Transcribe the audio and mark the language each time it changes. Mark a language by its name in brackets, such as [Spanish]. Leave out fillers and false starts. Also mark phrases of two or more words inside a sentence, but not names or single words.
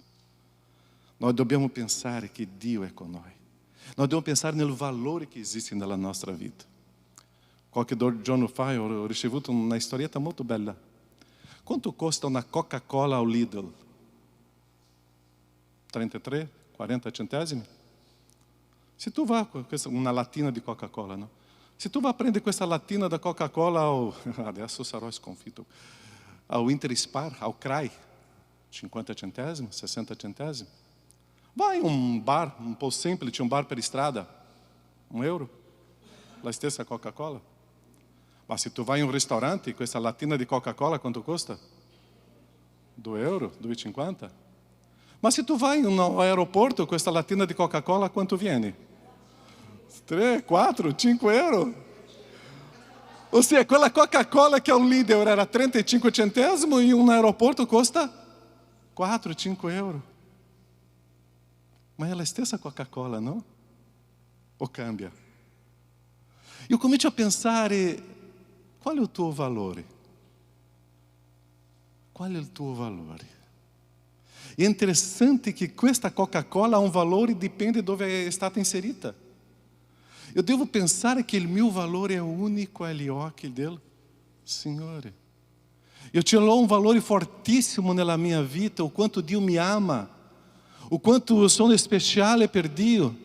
[Italian] Noi dobbiamo pensare che Dio è con noi, noi dobbiamo pensare nel valore che esiste nella nostra vita. Qualche giorno fa ho ricevuto una storietta molto bella. Quanto costa una Coca-Cola ao Lidl? 33, 40 centesimi? Se tu vai [Portuguese] com uma [Italian] latina di Coca-Cola, no? Se tu vai prendere questa latina da Coca-Cola adesso sarò sconfitto, ao Interspar, ao CRAI, 50 centesimi, 60 centesimi. Vai in bar, un po' semplice, un bar per strada, €1, la stessa Coca-Cola. Ma se tu vai in un ristorante, questa latina di Coca-Cola quanto costa? €2, €2,50. Ma se tu vai in un aeroporto, questa latina di Coca-Cola quanto viene? 3, 4, €5. [Portuguese] Ou seja, [Italian] quella Coca-Cola che ao Lidl era 35 centesimi, e um aeroporto costa 4, 5 euro. Ma è la stessa Coca-Cola, não? Ou cambia? Eu comincio a pensare, qual è il tuo valore? Qual è il tuo valore? É interessante que questa Coca-Cola ha un valore, dipende dove è stata inserita. Eu devo pensare che il mio valore è unico agli occhi del Signore. Eu ce l'ho un valore fortissimo nella mia vita, o quanto Dio mi ama, o quanto eu sono speciale per Dio.